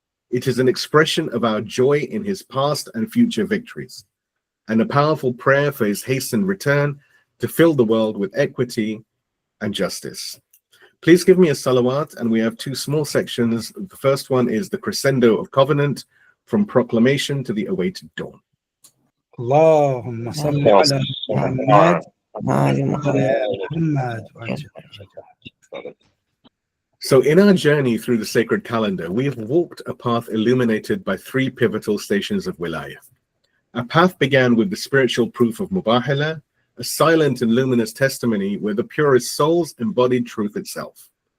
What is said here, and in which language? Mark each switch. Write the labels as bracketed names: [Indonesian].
[English] It is an expression of our joy in his past and future victories, and a powerful prayer for his hastened return to fill the world with equity and justice. Please give me a salawat, and we have two small sections. The first one is the crescendo of covenant, from proclamation to the awaited dawn. [Arabic] اللهم صل على محمد وعلى محمد. [English] So in our journey through the sacred calendar, we have walked a path illuminated by three pivotal stations of Wilayah. Our path began with the spiritual proof of Mubahela, a silent and luminous testimony where the purest souls embodied truth itself.